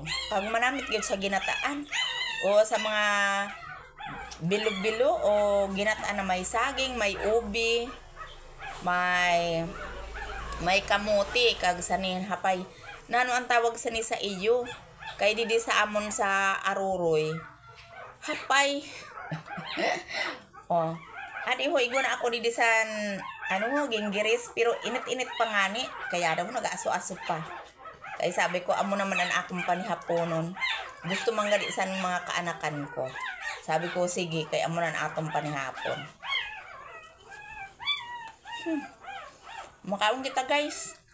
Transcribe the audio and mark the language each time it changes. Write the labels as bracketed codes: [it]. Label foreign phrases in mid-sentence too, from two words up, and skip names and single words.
[msb] Pag manamit gyud sa ginataan o sa mga bilo-bilo o ginataan na may saging, may ubi, may kamuti kag sanin hapay. Nano ang tawag sani sa iyo kay didi sa amon sa aruroy hapay. Oh adi ho iguna ako didi san ano ho ginggiris pero init-init pa ngani kaya daw nag-aso-aso pa kay sabi ko amo naman ang akong panihaponon gusto manggali san mga kaanakan ko. Sabi ko sige kay amo nan atong panihapon. Makaon kita guys.